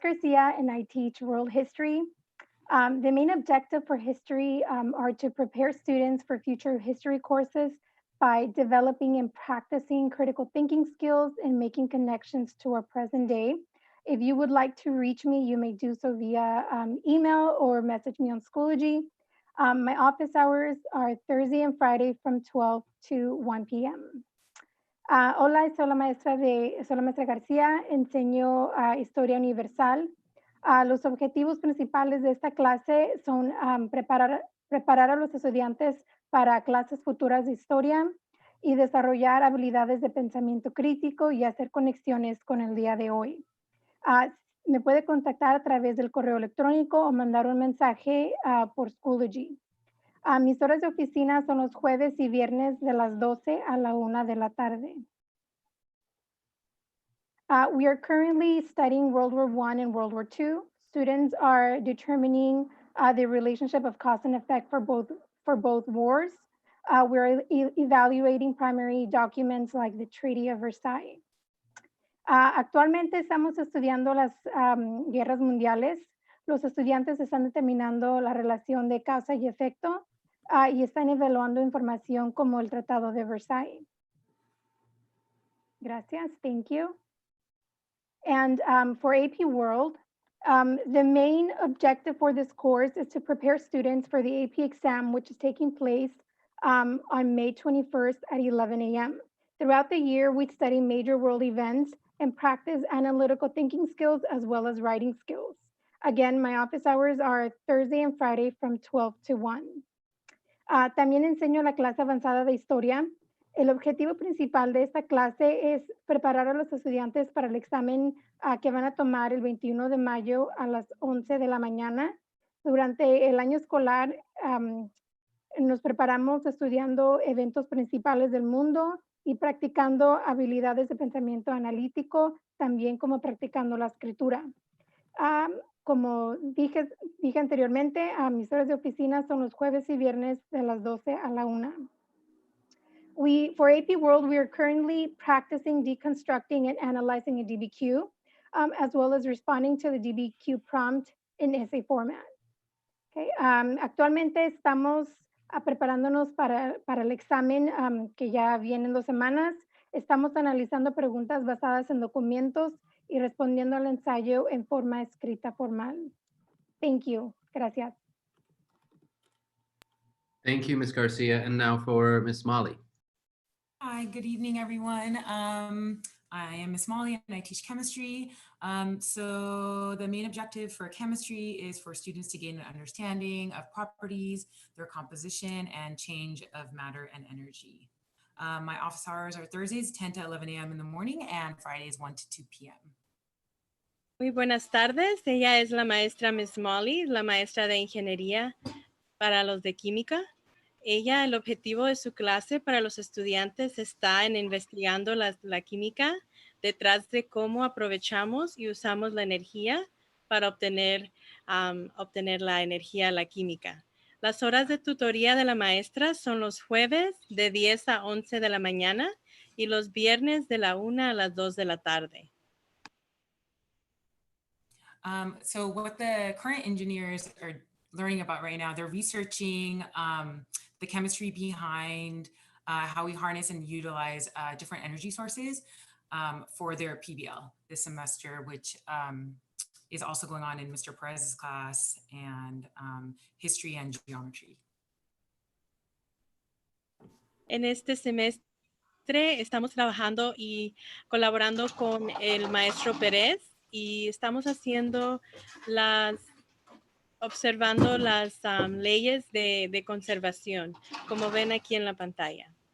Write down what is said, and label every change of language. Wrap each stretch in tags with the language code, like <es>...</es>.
<en>Garcia and I teach world history. The main objective for history are to prepare students for future history courses by developing and practicing critical thinking skills and making connections to our present day. If you would like to reach me, you may do so via email or message me on Schoology. My office hours are Thursday and Friday from 12 to 1 p.m.</en> <es>Hola, soy la maestra García, enseño Historia Universal. Los objetivos principales de esta clase son preparar a los estudiantes para clases futuras de historia y desarrollar habilidades de pensamiento crítico y hacer conexiones con el día de hoy. Me puede contactar a través del correo electrónico o mandar un mensaje por Schoology. Mis horas de oficina son los jueves y viernes de las 12 a la 1 de la tarde.</es> <en>We are currently studying World War I and World War II. Students are determining the relationship of cause and effect for both wars. We're evaluating primary documents like the Treaty of Versailles.</en> <es>Actualmente estamos estudiando las guerras mundiales. Los estudiantes están determinando la relación de causa y efecto y están evaluando información como el Tratado de Versailles. Gracias, thank you.</es> <en>And for AP World, the main objective for this course is to prepare students for the AP exam, which is taking place on May 21st at 11 a.m. Throughout the year, we study major world events and practice analytical thinking skills as well as writing skills. Again, my office hours are Thursday and Friday from 12 to 1.</en> <es>También enseño la clase avanzada de historia. El objetivo principal de esta clase es preparar a los estudiantes para el examen que van a tomar el 21 de mayo a las 11 de la mañana. Durante el año escolar nos preparamos estudiando eventos principales del mundo y practicando habilidades de pensamiento analítico, también como practicando la escritura. Como dije anteriormente, mis horas de oficina son los jueves y viernes de las 12 a la 1.</es> <en>For AP World, we are currently practicing deconstructing and analyzing a DBQ, as well as responding to the DBQ prompt in essay format. Okay.</en> <es>Actualmente estamos preparándonos para el examen que ya viene en 2 semanas. Estamos analizando preguntas basadas en documentos y respondiendo al ensayo en forma escrita formal.</es> <en>Thank you. Gracias. Thank you, Ms. Garcia. And now for Ms. Molly. Hi, good evening, everyone. I am Miss Molly and I teach chemistry. So the main objective for chemistry is for students to gain an understanding of properties, their composition, and change of matter and energy. My office hours are Thursdays 10 to 11 a.m. in the morning and Fridays 1 to 2 p.m.</en> <es>Muy buenas tardes. Ella es la maestra Miss Molly, la maestra de ingeniería para los de química. El objetivo de su clase para los estudiantes está en investigando la química detrás de cómo aprovechamos y usamos la energía para obtener la energía, la química. Las horas de tutoría de la maestra son los jueves de 10 a 11 de la mañana y los viernes de la 1 a las 2 de la tarde.</es> <en>So what the current engineers are learning about right now, they're researching the chemistry behind how we harness and utilize different energy sources for their PBL this semester, which is also going on in Mr. Perez's class and history and geometry.</en> <es>En este semestre estamos trabajando y colaborando con el maestro Pérez y estamos observando las leyes de conservación, como ven aquí en la pantalla.</es>